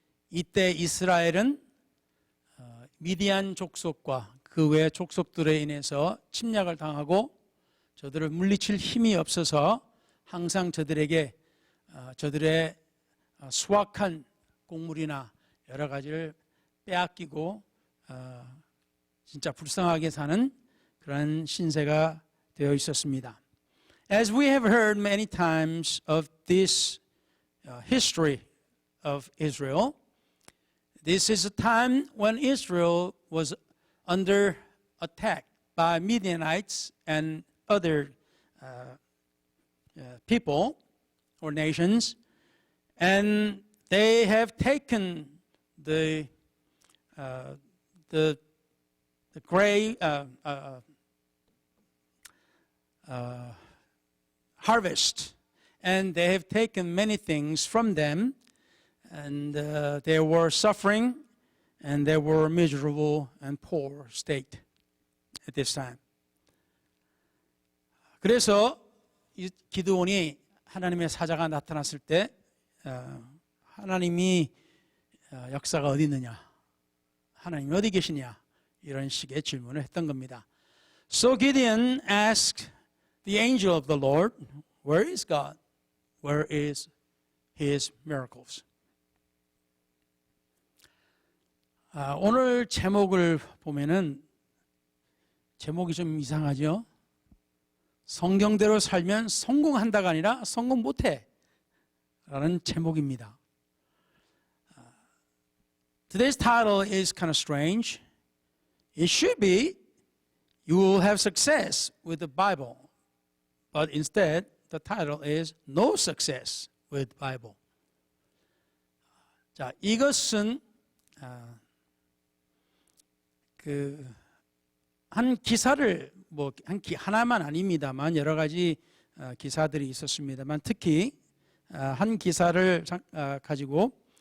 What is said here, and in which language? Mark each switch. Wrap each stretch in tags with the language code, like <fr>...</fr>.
<ko>이때 이스라엘은 미디안 족속과 그 외 족속들에 인해서 침략을 당하고 저들을 물리칠 힘이 없어서 항상 저들에게 저들의 수확한 곡물이나 여러 가지를 빼앗기고 진짜 불쌍하게 사는 그런 신세가 되어 있었습니다.</ko> <en>As we have heard many times of this history of Israel, this is a time when Israel was under attack by Midianites and other people or nations, and they have taken the gray harvest, and they have taken many things from them, and they were suffering, and they were miserable and poor state at this time.</en> <ko>그래서 이 기드온이 하나님의 사자가 나타났을 때 하나님이 역사가 어디 있느냐, 하나님이 어디 계시냐 이런 식의 질문을 했던 겁니다.</ko> <en>So Gideon asked the angel of the Lord, Where is God? Where is his miracles?</en> <ko>오늘 제목을 보면은 제목이 좀 이상하죠? 성경대로 살면 성공한다가 아니라 성공 못해 라는 제목입니다.</ko> <en>Today's title is kind of strange. It should be You will have success with the Bible. But instead, the title is No Success with Bible.</en> <ko>자, 이것은 한 기사를 하나만 아닙니다만 여러 가지 기사들이 있었습니다만 특히 한 기사를 가지고</ko>